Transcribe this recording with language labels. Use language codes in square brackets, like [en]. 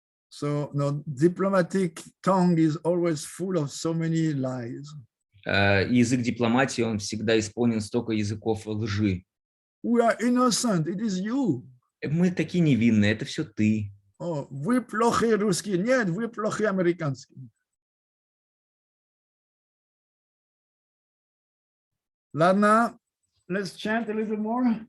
[en] So, diplomatic tongue is always full of so many lies. [ru] Язык дипломатии, он всегда исполнен столько языков лжи. [en] We are innocent. It is you. [ru] Мы такие невинные, это все ты. О, вы плохие русские. Нет, вы плохие американские. [en] Ладно, let's chant a little more.